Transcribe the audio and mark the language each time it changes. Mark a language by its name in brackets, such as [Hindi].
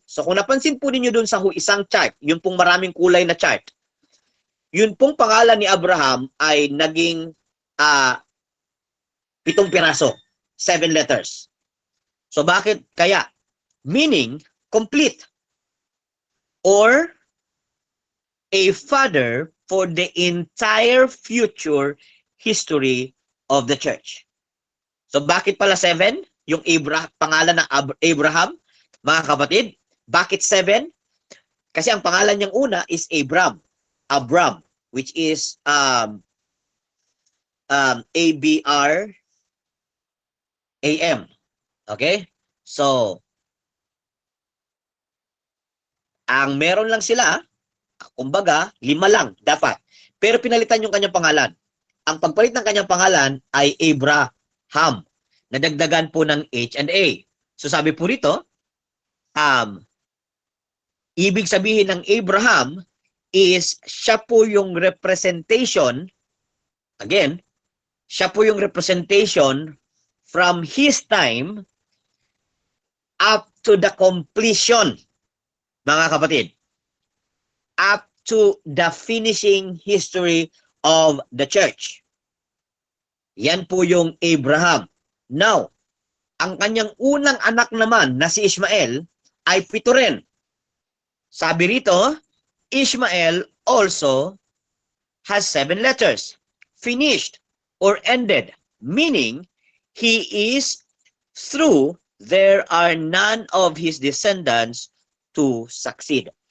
[Filipino] So kung napansin po ninyo dun sa isang chart, yun pong maraming kulay na chart, yun pong pangalan ni Abraham ay naging 7 piraso, 7 letters. So bakit kaya? [English] Meaning, complete. Or a father for the entire future history of the church. [Filipino] So bakit pala 7? Yung pangalan ng Abraham, mga kapatid, bakit 7? Kasi ang pangalan niyang una is Abram, which is A-B-R-A-M. Okay? So, ang meron lang sila, kumbaga, 5 lang dapat. Pero pinalitan yung kanyang pangalan. Ang pagpalit ng kanyang pangalan ay Abraham. Nadagdagan po ng H and A. So sabi po rito, ibig sabihin ng Abraham is siya po yung representation, again, siya po yung representation [English] from his time up to the completion, [Filipino] mga kapatid, [English] up to the finishing history of the church. [Filipino] Yan po yung Abraham. Now, ang kanyang unang anak naman na si Ishmael ay 7 rin. Sabi rito, [English] Ishmael also has 7 letters. Finished or ended, meaning he is through, there are none of his descendants to succeed.